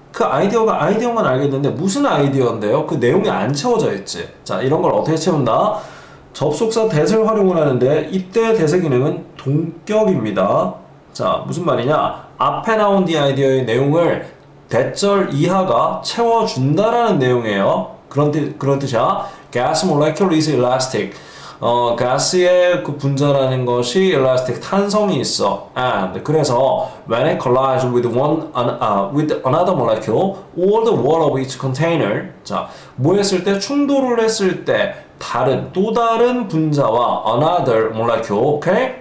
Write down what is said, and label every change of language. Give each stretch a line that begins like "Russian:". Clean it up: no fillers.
Korean: 그 아이디어가 아이디어만 알겠는데 무슨 아이디어인데요? 그 내용이 안 채워져 있지. 자, 이런 걸 어떻게 채운다? 접속사 that을 활용을 하는데 이때 that의 기능은 동격입니다. 자, 무슨 말이냐? 앞에 나온 the idea의 내용을 that절 이하가 채워준다라는 내용이에요. 그런 뜻이야.
English: Gas molecule is elastic.
Korean: 가스의 그 분자라는 것이 elastic, 탄성이 있어.
English: And
Korean: 그래서
English: when it collides with with another molecule, all the wall of each container.
Korean: 자, 뭐 했을 때 충돌을 했을 때 다른 또 다른 분자와
English: another molecule,
Korean: 오케이?